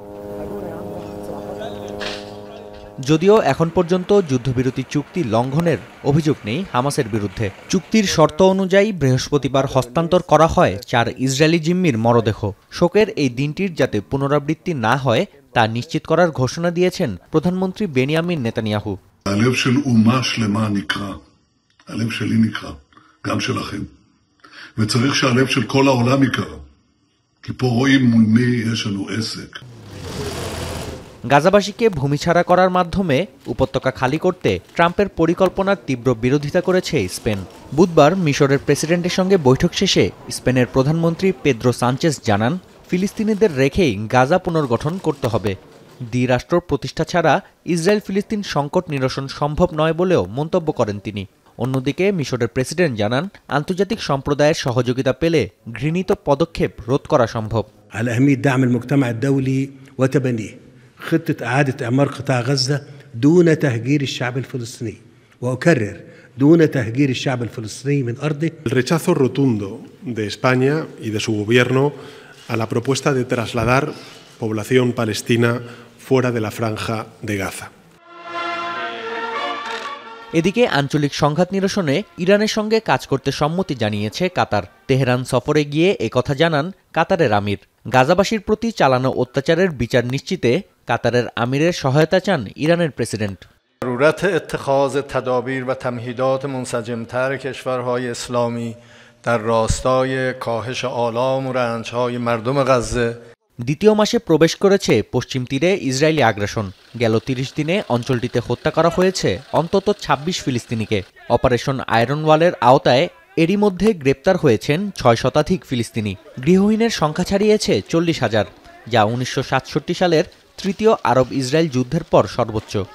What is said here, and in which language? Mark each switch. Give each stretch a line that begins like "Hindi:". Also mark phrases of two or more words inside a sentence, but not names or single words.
Bangla: যদিও এখন পর্যন্ত যুদ্ধবিরতি চুক্তি লঙ্ঘনের অভিযোগ নেই হামাসের বিরুদ্ধে। চুক্তির শর্ত অনুযায়ী বৃহস্পতিবার হস্তান্তর করা হয় ৪ ইসরায়েলি জিম্মির মরদেহ। শোকের এই দিনটির যাতে পুনরাবৃত্তি না হয় তা নিশ্চিত করার ঘোষণা দিয়েছেন প্রধানমন্ত্রী বেনিয়ামিন নেতানিয়াহু।
Hebrew: הלב של אומה שלמה נקרע, הלב שלי נקרע, גם שלכם. וצריך שהלב של כל העולם יקרע, כי פה רואים מול מי יש לנו עסק.
Bangla: গাজাবাসীকে ভূমিছাড়া করার মাধ্যমে উপত্যকা খালি করতে ট্রাম্পের পরিকল্পনার তীব্র বিরোধিতা করেছে স্পেন। বুধবার মিশরের প্রেসিডেন্টের সঙ্গে বৈঠক শেষে স্পেনের প্রধানমন্ত্রী পেদ্রো সানচেস জানান, ফিলিস্তিনিদের রেখেই গাজা পুনর্গঠন করতে হবে। দ্বিরাষ্ট্র প্রতিষ্ঠা ছাড়া ইসরায়েল ফিলিস্তিন সংকট নিরসন সম্ভব নয় বলেও মন্তব্য করেন তিনি। অন্যদিকে মিশরের প্রেসিডেন্ট জানান, আন্তর্জাতিক সম্প্রদায়ের সহযোগিতা পেলে ঘৃণিত পদক্ষেপ রোধ করা সম্ভব।
Arabic: خطة إعادة إعمار قطاع غزة دون تهجير الشعب الفلسطيني وأكرر دون تهجير الشعب الفلسطيني من أرضه.
Spanish: El rechazo rotundo de España y de su gobierno a la propuesta de trasladar población palestina fuera de la franja de Gaza.
Bangla: এদিকে আঞ্চলিক সংঘাত নিরসনে ইরানের সঙ্গে কাজ করতে সম্মতি জানিয়েছে কাতার। তেহরান সফরে গিয়ে একথা জানান কাতারের আমির। গাজাবাসীর প্রতি চালানো অত্যাচারের বিচার নিশ্চিতে কাতারের আমিরের সহায়তা চান ইরানের প্রেসিডেন্ট।
Persian: ضرورت اتخاذ تدابیر و تمهیدات منسجم‌تر کشورهای اسلامی در راستای کاهش آلام و رنج‌های مردم غزه।
Bangla: দ্বিতীয় মাসে প্রবেশ করেছে পশ্চিম তীরে ইসরায়েলি আগ্রাসন। গেল ৩০ দিনে অঞ্চলটিতে হত্যা করা হয়েছে অন্তত ২৬ ফিলিস্তিনিকে। অপারেশন আয়রন ওয়ালের আওতায় এরই মধ্যে গ্রেপ্তার হয়েছেন ৬ শতাধিক ফিলিস্তিনি। গৃহহীনের সংখ্যা ছাড়িয়েছে ৪০,০০০, যা ১৯৬৭ সালের তৃতীয় আরব ইসরায়েল যুদ্ধের পর সর্বোচ্চ।